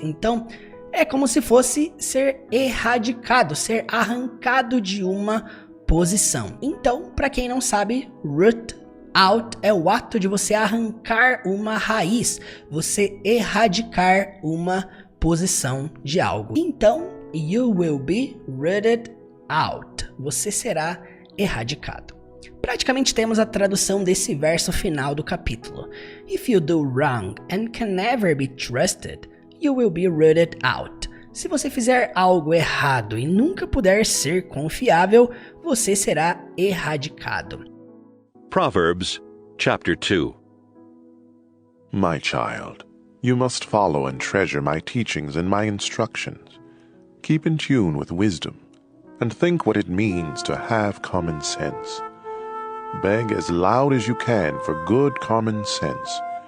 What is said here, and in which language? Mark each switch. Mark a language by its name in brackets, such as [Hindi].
[Portuguese] Então, é como se fosse ser erradicado, ser arrancado de uma posição. Então, para quem não sabe, root out é o ato de você arrancar uma raiz, você erradicar uma posição de algo. Então, [English] you will be rooted out. [Portuguese] Você será erradicado. Praticamente temos a tradução desse verso final do capítulo. [English] If you do wrong and can never be trusted, you will be rooted out. [Portuguese] Se você fizer algo errado e nunca puder ser confiável, você será erradicado. [English] Proverbs chapter 2. My child, you must follow and treasure my teachings and my instructions. Keep in tune with wisdom, and think what it means to have common sense. Beg as loud as you can for good common sense.